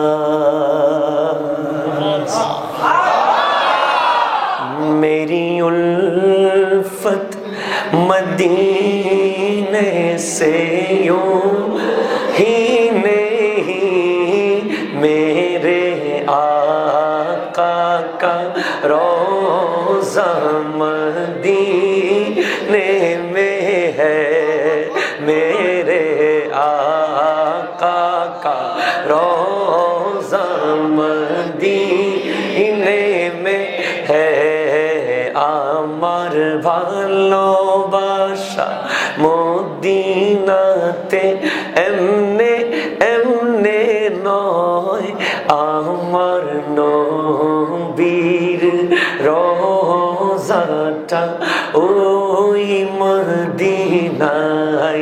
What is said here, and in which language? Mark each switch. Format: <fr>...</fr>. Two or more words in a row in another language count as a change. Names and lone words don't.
<ur>میری الفت مدینے سے یوں ہی نہیں میرے آقا کا روضہ مدینے میں ہے، میرے آقا کا روضہ مدینے میں ہے.</ur> <bn>আমার ভালোবাসা মদিনাতে এমনে এমনে নয়, আমার নবীর রোজাটা ওই মদিনায়.</bn>